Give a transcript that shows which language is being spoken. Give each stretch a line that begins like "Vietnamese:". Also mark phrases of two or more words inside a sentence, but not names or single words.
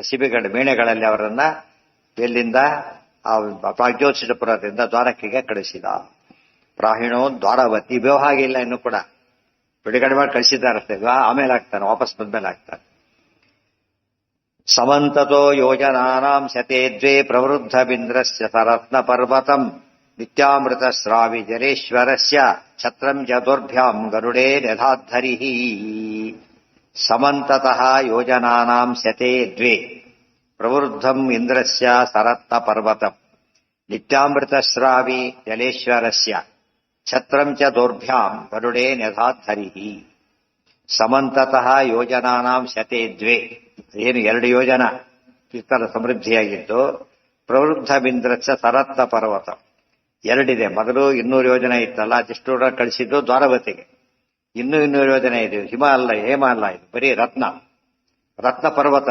Kannada: ಶಿಬಿಗಳ ಮೇಣೆಗಳಲ್ಲಿ ಅವರನ್ನ ಎಲ್ಲಿಂದ ಪ್ರಾಗ್ಯೋತ್ಸಿತಪುರದಿಂದ ದ್ವಾರಕೆಗೆ ಕಳಿಸಿದ. ಪ್ರಾಹಿಣೋ ದ್ವಾರವತಿ, ವ್ಯವಹಾರ ಇಲ್ಲ ಇನ್ನು ಕೂಡ, ಬಿಡುಗಡೆ ಮಾಡಿ ಕಳಿಸಿದ್ದಾರಷ್ಟೇ. ಆಮೇಲೆ ಆಗ್ತಾನೆ, ವಾಪಸ್ ಬಂದ್ಮೇಲೆ ಆಗ್ತಾನೆ.
Sanskrit: ಸಮಂತತೋ ಯೋಜನಾನಾಂ ಶತೆ ದ್ವೇ ಪ್ರವೃದ್ಧ ಬಿಂದ್ರಸ್ಯ ಸರತ್ನ ಪರ್ವತಂ ನಿತ್ಯಾಮೃತ ಸ್ರಾವಿ ಜಲೇಶ್ವರಸ್ಯ ಛತ್ರಂ ಚತುರ್ಭ್ಯಾಂ ಗರುಡೇ ಯಥಾಧರಿಃ. ಸಮಂತತಃ ಯೋಜನಾನಾಂ ಶತೆ ದ್ವೇ ಪ್ರವೃದ್ಧಂ ಇಂದ್ರಸ್ಯ ಸರತ್ನ ಪರ್ವತಂ ನಿತ್ಯಾಮೃತ ಸ್ರಾವಿ ಜಲೇಶ್ವರಸ್ಯ ಛತ್ರಂ ಚ ದೌರ್ಭ್ಯಾಂ ಗರುಡೇ ಯಥಾಧರಿಃ. ಸಮಂತತಃ ಯೋಜನಾನಾಂ ಶತೆ ದ್ವೇ,
Kannada: ಏನು 2 ಯೋಜನ ವಿಸ್ತಾರ ಸಮೃದ್ಧಿಯಾಗಿದ್ದು.
Sanskrit: ಪ್ರವೃದ್ಧ ಬಿಂದ್ರಸ್ಯ ಸರತ್ನ ಪರ್ವತ 2 ಇದೆ.
Kannada: ಮೊದಲು 200 ಯೋಜನೆ ಇತ್ತಲ್ಲ, ಅದಿಷ್ಟು ಕಳಿಸಿದ್ದು ದ್ವಾರವತಿಗೆ. 200 ಯೋಜನೆ ಇದೆ. ಹಿಮ ಅಲ್ಲ, ಹೇಮ ಅಲ್ಲ, ಇದು ಬರೀ ರತ್ನ ಪರ್ವತ.